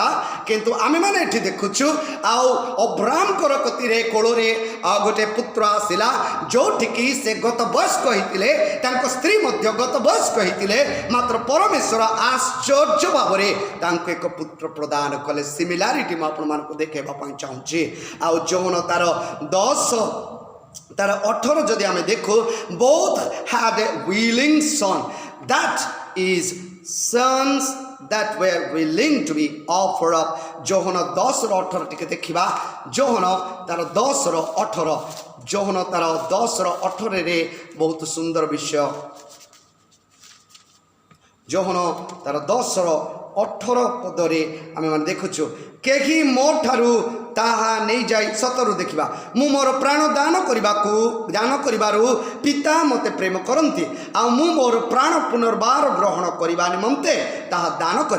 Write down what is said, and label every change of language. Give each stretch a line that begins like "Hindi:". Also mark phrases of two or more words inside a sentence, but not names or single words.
Odia: କିନ୍ତୁ ଆମେମାନେ ଏଠି ଦେଖୁଛୁ ଆଉ ଅବ୍ରାହମଙ୍କର କତିରେ କୋଳରେ ଗୋଟେ ପୁତ୍ର ଆସିଲା, ଯୋଉଠିକି ସେ ଗତ ବୟସ୍କ ହେଇଥିଲେ, ତାଙ୍କ ସ୍ତ୍ରୀ ମଧ୍ୟ ଗତ ବୟସ୍କ ହେଇଥିଲେ, ମାତ୍ର ପରମେଶ୍ୱର ଆଶ୍ଚର୍ଯ୍ୟ ଭାବରେ ତାଙ୍କୁ ଏକ ପୁତ୍ର ପ୍ରଦାନ କଲେ। ସିମିଲାରିଟି ମୁଁ ଆପଣମାନଙ୍କୁ ଦେଖାଇବା ପାଇଁ ଚାହୁଁଛି। ଆଉ ଯୌନ ତାର 10 ତାର 18 ଯଦି ଆମେ ଦେଖୁ,
English: both had a willing son, that is sons that were willing to be offered up।
Odia: ଯୋହନ 10:18 ଟିକେ ଦେଖିବା। ଯୋହନ ତାର 10:18, ଯୋହନ ତାର 10:18 ବହୁତ ସୁନ୍ଦର ବିଷୟ। ଯୋହନ ତାର 10:18 ପଦରେ ଆମେମାନେ ଦେଖୁଛୁ, କେହି ମୋ ଠାରୁ ତାହା ନେଇଯାଇ 17 ଦେଖିବା, ମୁଁ ମୋର ପ୍ରାଣ ଦାନ କରିବାରୁ ପିତା ମୋତେ ପ୍ରେମ କରନ୍ତି, ଆଉ ମୁଁ ମୋର ପ୍ରାଣ ପୁନର୍ବାର ଗ୍ରହଣ କରିବା ନିମନ୍ତେ ତାହା ଦାନ କରେ।